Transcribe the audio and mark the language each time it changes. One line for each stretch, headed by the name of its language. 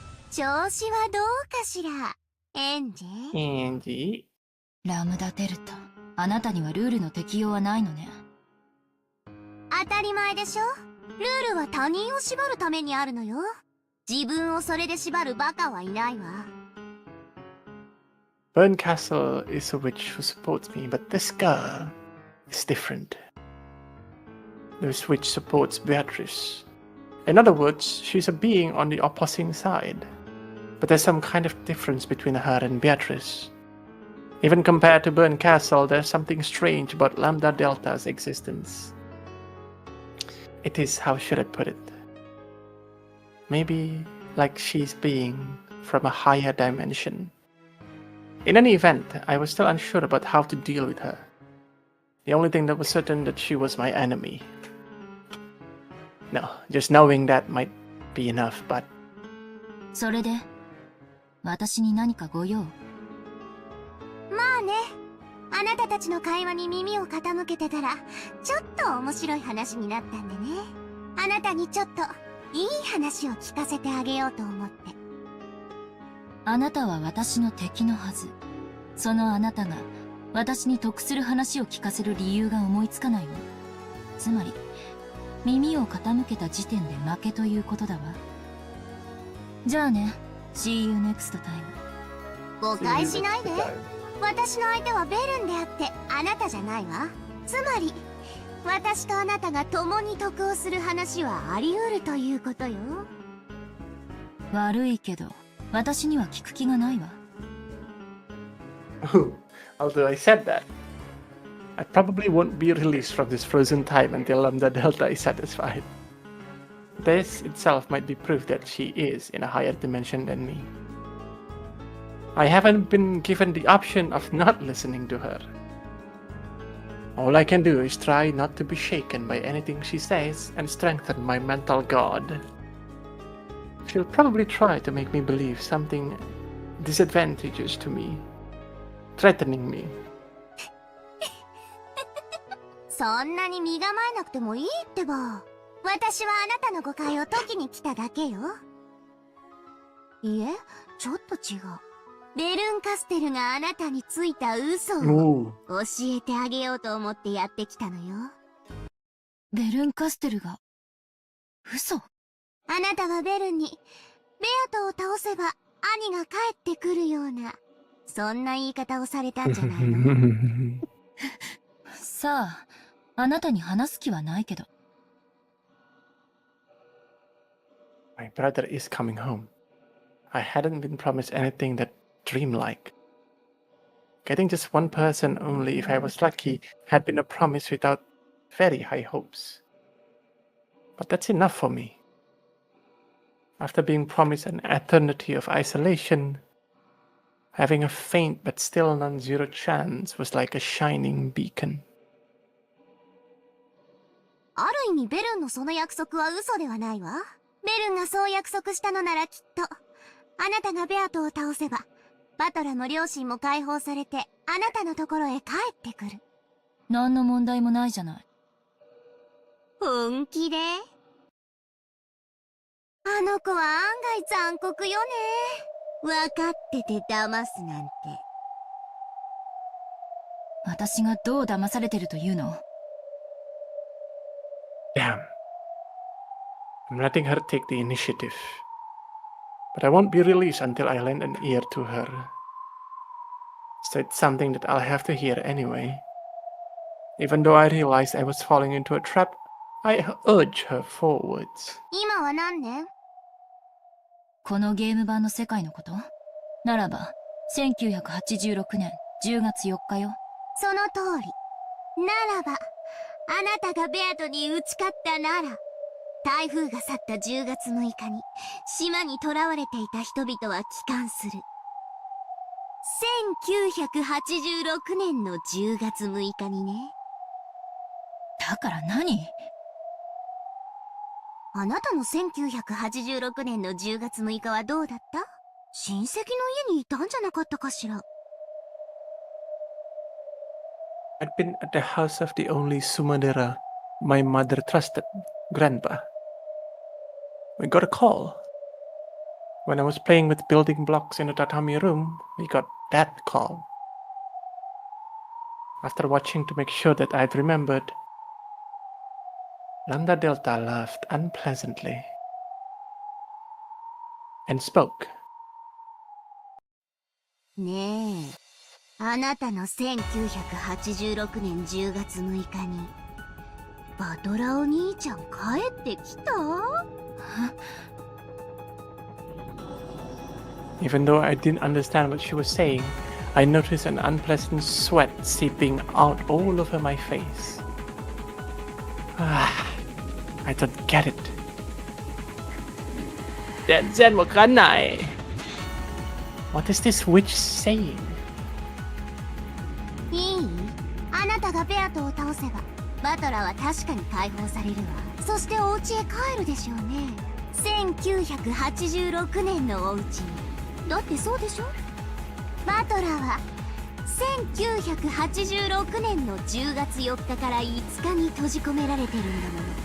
Japanese: 調子はどうかしら、エンジ。エンジ。ラムダデルタ、あなたにはルールの適用はないのね。当たり前でしょ。ルールは他人を縛るためにあるのよ。自分をそれで縛るバカはいないわ。
English: Burn Castle is a witch who supports me, but this girl is different. This witch supports Beatrice. In other words, she's a being on the opposing side. But there's some kind of difference between her and Beatrice. Even compared to Burn Castle, there's something strange about Lambda Delta's existence. It is, how should I put it? Maybe like she's being from a higher dimension. In any event, I was still unsure about how to deal with her. The only thing that was certain that she was my enemy. No, just knowing that might be enough, but...
Japanese: それで、私に何かご用？まあね、あなたたちの会話に耳を傾けてたら、ちょっと面白い話になったんでね。あなたにちょっといい話を聞かせてあげようと思って。あなたは私の敵のはず。そのあなたが私に得する話を聞かせる理由が思いつかないわ。つまり、耳を傾けた時点で負けということだわ。じゃあね、
English: See you next time。
Japanese: 誤解しないで。私の相手はベルンであってあなたじゃないわ。つまり、私とあなたが共に得をする話はあり得るということよ。悪いけど、私には聞く気がないわ。
English: Although I said that, I probably won't be released from this frozen time until Lambda Delta is satisfied. This itself might be proof that she is in a higher dimension than me. I haven't been given the option of not listening to her. All I can do is try not to be shaken by anything she says and strengthen my mental guard. She'll probably try to make me believe something disadvantageous to me, threatening me.
Japanese: そんなに身構えなくてもいいってば。私はあなたの誤解を解きに来ただけよ。いえ、ちょっと違う。ベルンカステルがあなたについた嘘を教えてあげようと思ってやってきたのよ。ベルンカステルが嘘？あなたはベルンにベアトを倒せば兄が帰ってくるような、そんな言い方をされたんじゃないの？さあ、あなたに話す気はないけど。
English: My brother is coming home. I hadn't been promised anything that dreamlike. Getting just one person only, if I was lucky, had been a promise without very high hopes. But that's enough for me. After being promised an eternity of isolation, having a faint but still non-zero chance was like a shining beacon.
Japanese: ある意味ベルンのその約束は嘘ではないわ。ベルンがそう約束したのならきっと、あなたがベアトを倒せば、バトラも両親も解放されて、あなたのところへ帰ってくる。何の問題もないじゃない。本気で？あの子は案外残酷よね。分かってて騙すなんて。私がどう騙されてるというの？
English: Damn. I'm letting her take the initiative. But I won't be released until I lend an ear to her. So it's something that I'll have to hear anyway. Even though I realized I was falling into a trap, I urge her forwards.
Japanese: 今は何年？このゲーム版の世界のこと？ならば、1986年10月4日よ。その通り。ならば、あなたがベアトに打ち勝ったなら、台風が去った10月6日に、島に囚われていた人々は帰還する。 1986年の10月6日にね。だから何？あなたの1986年の10月6日はどうだった？親戚の家にいたんじゃなかったかしら。
English: I'd been at the house of the only Sumadera my mother trusted, Grandpa. We got a call. When I was playing with building blocks in the tatami room, we got that call. After watching to make sure that I'd remembered, Lambda Delta laughed unpleasantly and spoke.
Japanese: ねえ、あなたの1986年10月6日に、バトラお兄ちゃん帰ってきた？
English: Even though I didn't understand what she was saying, I noticed an unpleasant sweat seeping out all over my face. I don't get it.
Japanese: 全然わかんない。
English: What is this witch saying?
Japanese: いい？あなたがベアトを倒せば、バトラは確かに解放されるわ。そしてお家へ帰るでしょうね。1986年のお家に。だってそうでしょ？バトラは1986年の10月4日から5日に閉じ込められてるんだもの。